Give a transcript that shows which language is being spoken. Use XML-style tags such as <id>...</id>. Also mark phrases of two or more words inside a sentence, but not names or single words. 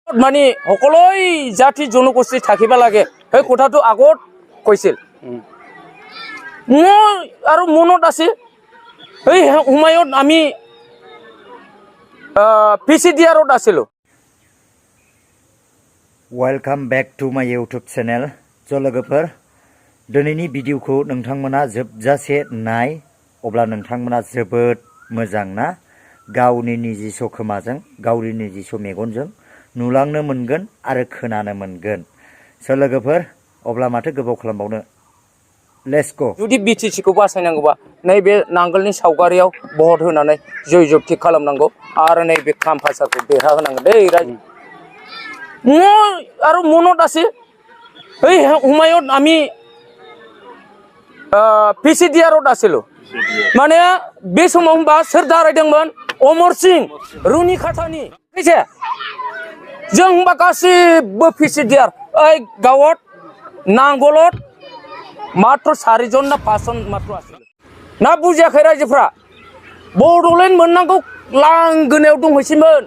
<as>মানে সকলোই জাতি জনগোষ্ঠী থাকিব লাগে সেই কথাটো আগত কৈছিল মই আৰু মনত আছে এই সময়ত আমি PCDR-ত আছিলোঁ।</as> <en>welcome back to my YouTube channel</en> <brx>लोगोफोर दिनैनि भिडिअखौ नोंथांमोना जोबजासे नाय अब्ला नोंथांमोना जोबोद मोजां ना गावनि निजिस' खोमाजों गावनि निजिस' मेगनजों नुलांनो मोनगोन आरो खोनानो मोनगोन लोगोफोर अब्ला माथो गोबाव खालामबावनो</brx> <en>let's go.</en> <brx>जुदि BTC-खौ बासायनांगौबा नैबे नांगोलनि सावगारियाव भट होनानै जय जगथि खालामनांगौ आरो नैबे खाम भासाखौ देरहा होनांगोन दै रायजो।</brx> <as>মই আৰু মনত আছে এই সময়ত আমি PCDR-ত আছিলোঁ মানে</as> <brx>बे समाव होनबा सोर दारायदोंमोन अमर सिंह रुनिखाथानि फैसे जों होनबा गासिबो PCDR ओइ</brx> <as>গাঁৱত নাঙলত মাত্ৰ 4 জন না 5 জন মাত্ৰ আছিল</as> <brx>ना बुजियाखै रायजोफ्रा बड'लेण्ड मोननांगौ लांगोनायाव दंहैसैमोन</brx>